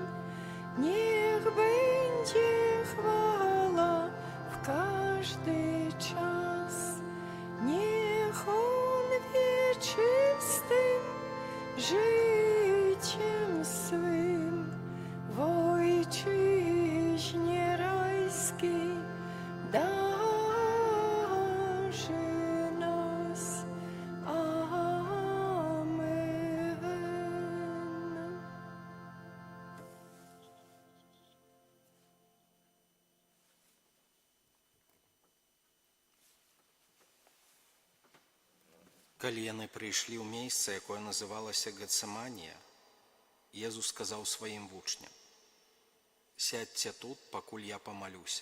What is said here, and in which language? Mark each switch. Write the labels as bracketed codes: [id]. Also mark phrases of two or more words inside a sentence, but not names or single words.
[pl] Niech będzie chwała w każdy czas, niech On wieczystym życiem swym w ojczyźnie rajskiej darzy nas. Amen. [be] Калі яны прыйшлі ў месца, якое называлася Гецэманія, Езус сказаў сваім вучням: «Сядьце тут, пакуль я памалюся».